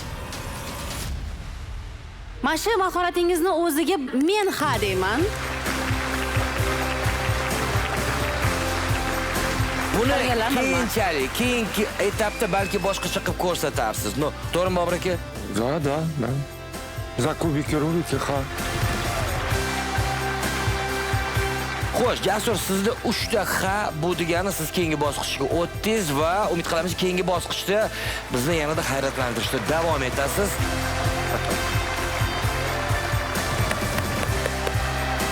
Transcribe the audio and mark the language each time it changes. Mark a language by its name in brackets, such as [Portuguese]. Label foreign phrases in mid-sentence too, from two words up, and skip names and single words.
[Uzbek] Mana shu mahoratingizni o'ziga men ha deyman. Buni O'rganganman. keyinchalik, keyingi etapda balki boshqacha qilib ko'rsatarsiz. No, to'g'rimi Bobur aka? [Russian] Да. За кубики рубики, ха. [Uzbek] Xo'sh, Jasur, sizda 3 ta ha bu degani siz keyingi bosqichga o'tdingiz va umid qilamiz keyingi bosqichda bizni yanada hayratlantirishda davom etasiz. sog' bo'lasiz.